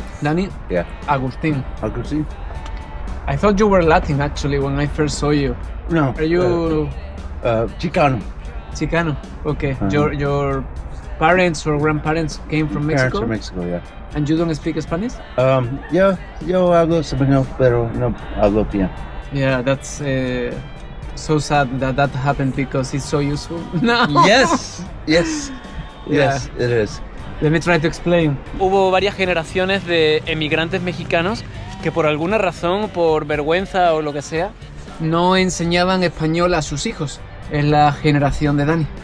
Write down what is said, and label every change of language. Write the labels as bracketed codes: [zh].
[en] Danny? Yeah. Agustin. Agustin? I thought you were Latin actually when I first saw you. No. Are you Chicano. Chicano? Okay. Uh-huh. Your parents or grandparents came from Parents from Mexico, yeah. And you don't speak Spanish? [es] Yo hablo español, pero no hablo bien. [en] Yeah, that's so sad that happened because it's so useful. No. Yes. Yes. Yes, it is. Let me try to explain. [es] Hubo varias generaciones de emigrantes mexicanos que por alguna razón, por vergüenza o lo que sea, no enseñaban español a sus hijos. Es la generación de Dani.